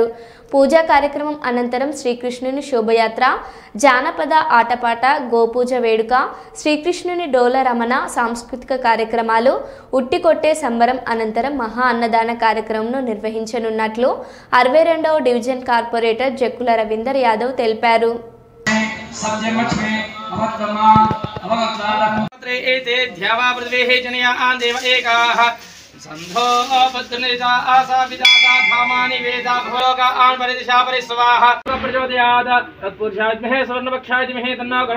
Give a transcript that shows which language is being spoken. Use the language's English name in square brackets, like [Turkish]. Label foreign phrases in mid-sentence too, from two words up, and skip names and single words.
[Telugu] పూజా కార్యక్రమం అనంతరం శ్రీకృష్ణుని శోభయాత్ర, జానపద ఆటపాట, గోపూజ వేడుక, శ్రీకృష్ణుని డోల రమణ సాంస్కృతిక కార్యక్రమాలు, ఉట్టికొట్టే సంబరం అనంతరం మహా అన్నదాన కార్యక్రమంను నిర్వహించనున్నట్లు 62వ డివిజన్ కార్పొరేటర్ జక్కుల రవీందర్ యాదవ్ తెలిపారు. [Sanskrit] संधो पद्मनिता आशा विदाता धामानि वेदा भोगा आन परिदिशा परिस्वाहा प्रचोदयात् तत्पुरुषाय विद्महे स्वर्णपक्षाय धीमहि तन्नो गरुड